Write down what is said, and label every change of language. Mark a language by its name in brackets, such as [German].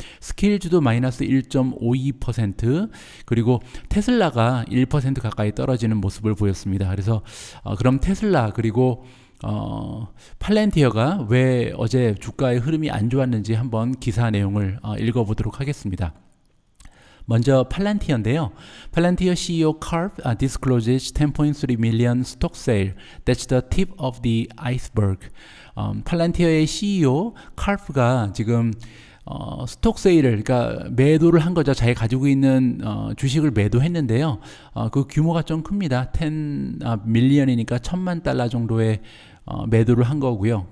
[Korean] 스킬주도 마이너스 1.52%, 그리고 테슬라가 1% 가까이 떨어지는 모습을 보였습니다. 그래서 그럼 테슬라 그리고 팔란티어가 왜 어제 주가의 흐름이 안 좋았는지 한번 기사 내용을 읽어보도록 하겠습니다. 먼저 팔란티어인데요. [English] 팔란티어 CEO Karp discloses 10.3 million stock sale. That's the tip of the iceberg. [Korean] 팔란티어의 CEO Karp가 지금 스톡 세일을, 그러니까 매도를 한 거죠. 자기 가지고 있는 주식을 매도했는데요. 그 규모가 좀 큽니다. 10 밀리언이니까 1,000만 달러 정도의 매도를 한 거고요.